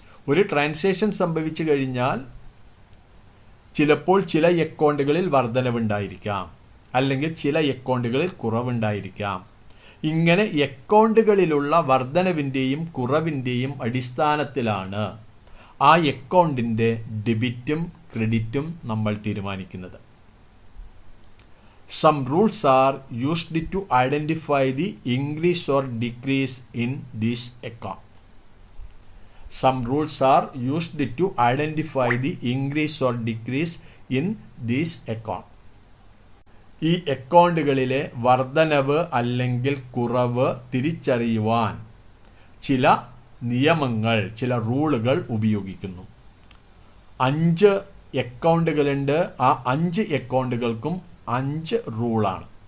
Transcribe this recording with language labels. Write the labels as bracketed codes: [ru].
[ml] ഒരു ട്രാൻസാക്ഷൻ സംഭവിച്ചു കഴിഞ്ഞാൽ ചിലപ്പോൾ ചില അക്കൗണ്ടുകളിൽ വർധനവുണ്ടായിരിക്കാം, അല്ലെങ്കിൽ ചില അക്കൗണ്ടുകളിൽ കുറവുണ്ടായിരിക്കാം. ഇങ്ങനെ അക്കൗണ്ടുകളിലുള്ള വർധനവിൻ്റെയും കുറവിൻ്റെയും അടിസ്ഥാനത്തിലാണ് ആ അക്കൗണ്ടിൻ്റെ ഡെബിറ്റും ക്രെഡിറ്റും നമ്മൾ തീരുമാനിക്കുന്നത്. [en] Some rules are used to identify the increase or decrease in this account. Some rules are used to identify the increase or decrease in this account. [ml] ഈ അക്കൗണ്ടുകളിലെ വർധനവ് അല്ലെങ്കിൽ കുറവ് തിരിച്ചറിയുവാൻ ചില നിയമങ്ങൾ, ചില റൂളുകൾ ഉപയോഗിക്കുന്നു. 5 അക്കൗണ്ടുകളുണ്ട്. ആ 5 അക്കൗണ്ടുകൾക്കും 5 റൂളാണ്.